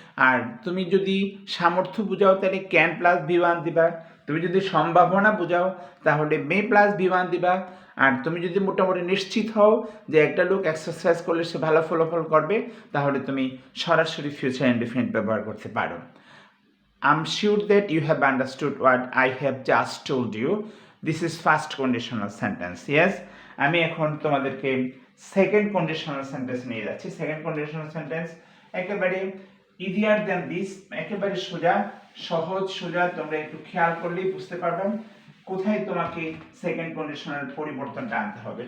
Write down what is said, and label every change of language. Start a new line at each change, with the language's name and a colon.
Bangla: আর তুমি যদি সামর্থ্য বোঝাও তাহলে ক্যান প্লাস V1 দিবা, তুমি যদি সম্ভাবনা বোঝাও তাহলে মে প্লাস V1 দিবা। আর তুমি যদি মোটামুটি নিশ্চিত হও যে একটা লোক এক্সারসাইজ করলে সে ভালো ফলাফল করবে, তাহলে তুমি সরাসরি ফিউচার ইনডেফিনিট ব্যবহার করতে পারো।
English: I'm sure that you have understood what I have just told you. This is first conditional sentence.
Bangla: Yes, আমি এখন তোমাদেরকে সেকেন্ড কন্ডিশনাল সেন্টেন্স নিয়ে যাচ্ছি। সেকেন্ড কন্ডিশনাল সেন্টেন্স একেবারে ইজিয়ার দ্যান দিস, একেবারে সহজ সোজা। তোমরা একটু খেয়াল করলেই বুঝতে পারবে কোথায় তোমাকে সেকেন্ড কন্ডিশনাল পরিবর্তনটা আনতে হবে।